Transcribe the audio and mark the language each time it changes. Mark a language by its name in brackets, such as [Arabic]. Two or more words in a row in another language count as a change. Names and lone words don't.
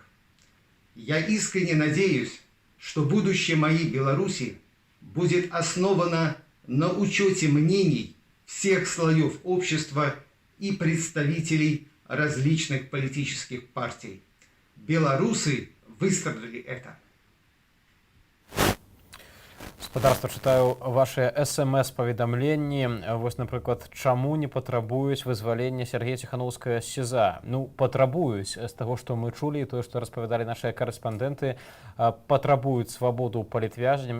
[Russian] Я искренне надеюсь, что будущее моей Беларуси будет основано на учете мнений всех слоев общества и представителей различных политических партий. Белорусы выстрадали это. [Belarusian] Гаспадарства, чытаю ваши СМС-паведамленні. Вось, напрыклад, чаму не патрабуюць вызвалення Сергея Ціхановскага з СІЗА? Ну, патрабуюць. З таго, што мы чулі, тое, што распавядалі нашыя карэспандэнты, патрабуюць свабоду палітвязням.